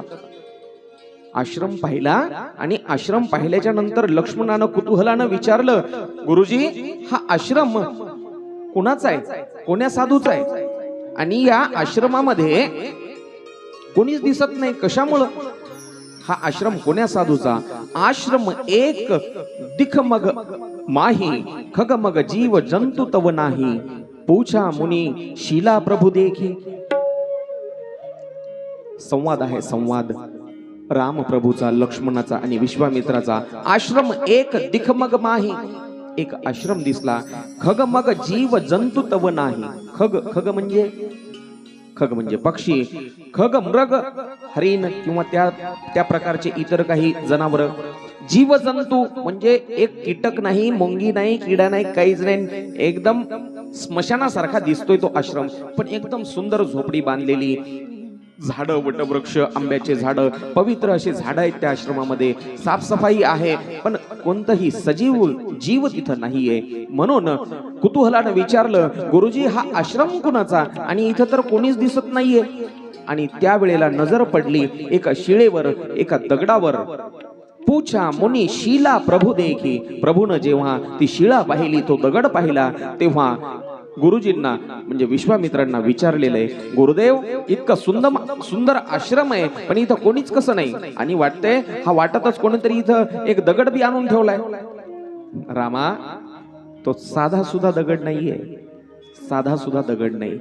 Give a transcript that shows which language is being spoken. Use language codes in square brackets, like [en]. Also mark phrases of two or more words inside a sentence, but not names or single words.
[mr] आश्रम पाहिला आणि आश्रम पाहिल्याच्या नंतर लक्ष्मणानं कुतूहलानं विचारलं, गुरुजी हा आश्रम कोणाचा आहे? कोण्या साधूचा आहे? आणि या आश्रमामध्ये कोणीच दिसत नाही, कशामुळं? हा आश्रम कोण्या साधूचा? [awa] आश्रम एक दिखमग माही, खगमग जीव जंतु तव नाही, पूछा मुनी शीला प्रभु देखी. [mr] संवाद आहे, संवाद रामप्रभूचा, लक्ष्मणाचा आणि विश्वामित्राचा. [awa] आश्रम एक दिखमग माही, [mr] एक आश्रम दिसला. [awa] खगमग जीव जंतु तव नाही. [mr] खग खग म्हणजे पक्षी, खग मृग हरिण किंवा त्या प्रकारचे इतर काही जनावर. जीव जंतू म्हणजे एक कीटक नाही, मुंगी नाही, किडा नाही, काहीच नाही. एकदम स्मशानासारखा दिसतोय तो आश्रम, पण एकदम सुंदर झोपडी बांधलेली. झाडं, वटवृक्ष, आंब्याचे झाडं, पवित्र असे झाडं आहेत त्या आश्रमामध्ये. साफसफाई आहे, पण कोणतंही सजीव जीव तिथं नाहीये. म्हणून कुतूहलानं विचारलं, गुरुजी हा आश्रम कुणाचा? आणि इथं तर कोणीच दिसत नाहीये. आणि त्यावेळेला नजर पडली एका शिळेवर, एका दगडावर. [awa] पूछा मुनी शीला प्रभु देखी. [mr] प्रभून जेव्हा ती शिळा पाहिली, तो दगड पाहिला, तेव्हा गुरुजींना म्हणजे विश्वामित्रांना विचारलेलं आहे, गुरुदेव इतकं सुंदर आश्रम आहे, पण इथं कोणीच कसं नाही? आणि वाटतंय हा वाटतच कोणीतरी इथं एक दगड बी आणून ठेवलाय. रामा, तो साधा सुद्धा दगड नाहीये, साधा सुद्धा दगड नाही.